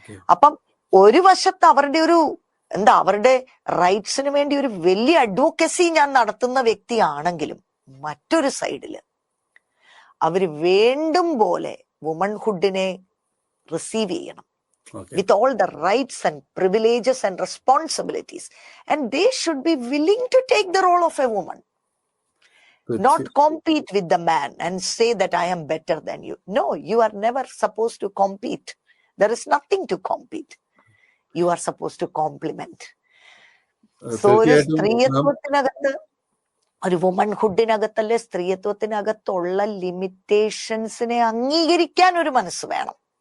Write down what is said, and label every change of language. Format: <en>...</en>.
<ml>അപ്പം ഒരു വശത്ത് അവരുടെ അവരുടെ റൈറ്റ്സിന് വേണ്ടി ഒരു വലിയ അഡ്വക്കസി ഞാൻ നടത്തുന്ന വ്യക്തിയാണെങ്കിലും മറ്റൊരു സൈഡില് അവര് വേണ്ടും പോലെ വുമൺഹുഡിനെ റിസീവ് ചെയ്യണം</ml> <en>with all the rights and privileges and responsibilities, and they should be willing to take the role of a woman. not compete with the man and say that I am better than you. No, you are never supposed to compete. There is nothing to compete. You are supposed to complement.</en> <ml>So ഒരു തീർച്ചയായിട്ടും സ്ത്രീയത്വത്തിനകത്ത്, ഒരു വുമൺഹുഡിനകത്തല്ലേ സ്ത്രീയത്വത്തിനകത്തുള്ള ലിമിറ്റേഷൻസിനെ അംഗീകരിക്കാൻ ഒരു മനസ്സ് വേണം.</ml>